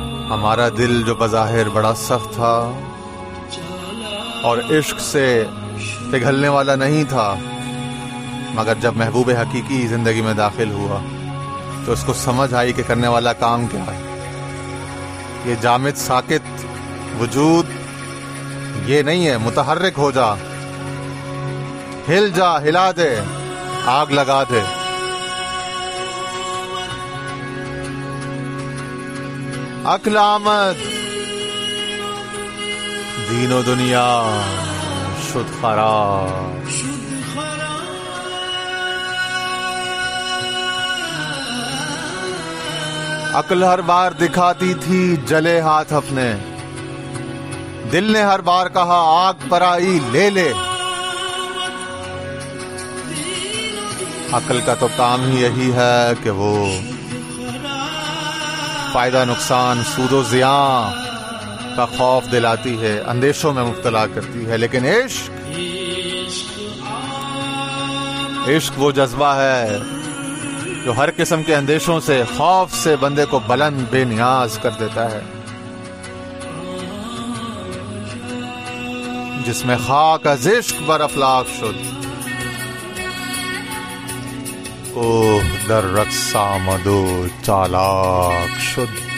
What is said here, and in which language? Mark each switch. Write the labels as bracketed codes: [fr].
[ur] ہمارا دل جو بظاہر بڑا سخت تھا اور عشق سے پگھلنے والا نہیں تھا، مگر جب محبوب حقیقی زندگی میں داخل ہوا تو اس کو سمجھ آئی کہ کرنے والا کام کیا ہے۔ یہ جامد ساکت وجود یہ نہیں ہے، متحرک ہو جا، ہل جا، ہلا دے، آگ لگا دے۔ [fa] عقل آمد دین و دنیا شد خراب. [ur] عقل ہر بار دکھاتی تھی جلے ہاتھ اپنے، دل نے ہر بار کہا آگ پر آئی لے لے. عقل کا تو کام ہی یہی ہے کہ وہ فائدہ نقصان سود و زیاں کا خوف دلاتی ہے، اندیشوں میں مبتلا کرتی ہے. لیکن عشق وہ جذبہ ہے جو ہر قسم کے اندیشوں سے، خوف سے بندے کو بلند بے نیاز کر دیتا ہے. جس میں [fa] خاک از عشق بر افلاک شد، اوہ در رقص آمد و چالاک شد.